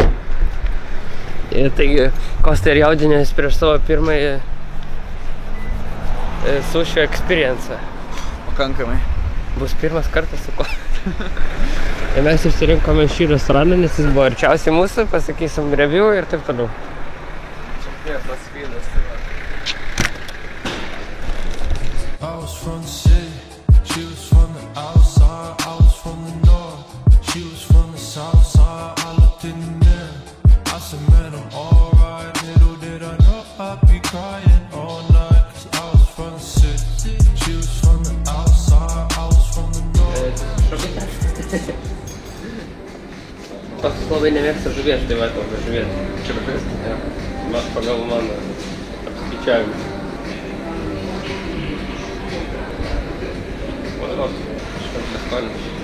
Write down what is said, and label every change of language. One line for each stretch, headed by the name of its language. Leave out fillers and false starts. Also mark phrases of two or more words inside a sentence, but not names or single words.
Lithuanian: Ir taigi, Kosta ir jaudinės prieš savo pirmąjį sušių experience. Pakankamai. Bus pirmas kartas su ko. Ir mes išsirinkome šį restoraną, nes jis buvo arčiausiai mūsų, pasakysim review ir taip toliau. Čia tas vydas, tai va.
English: I was from the city, she was from the outside, I was from the north, she was from the south side, I looked in the mirror, I said man I'm alright, little did I know I'd be crying all night, cause I was from the city, she was from the outside, I was from the north.
Lithuanian: Toks labai nemėgsta žuvies, tai va tokia žuvies. Čia žuvies? Ja. Pagal mano apskaičiavimus. Kažkas neskolinis.